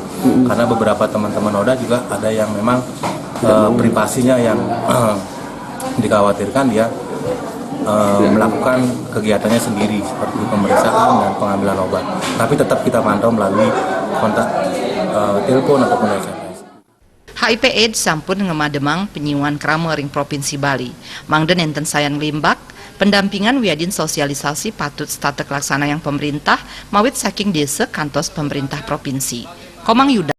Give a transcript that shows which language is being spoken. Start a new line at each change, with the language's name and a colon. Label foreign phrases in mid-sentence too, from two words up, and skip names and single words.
Indonesian: Karena beberapa teman-teman ODA juga ada yang memang privasinya yang dikhawatirkan dia melakukan kegiatannya sendiri seperti pemeriksaan dan pengambilan obat. Tapi tetap kita pantau melalui kontak telepon ataupun SMS.
Balinese: HIV/AIDS sampun ngemademang penyiuan krama ring Provinsi Bali. Mangden enten sayan limbak, pendampingan wiadin sosialisasi patut stata laksana yang pemerintah mawit saking desa kantos pemerintah provinsi. Komang Yuda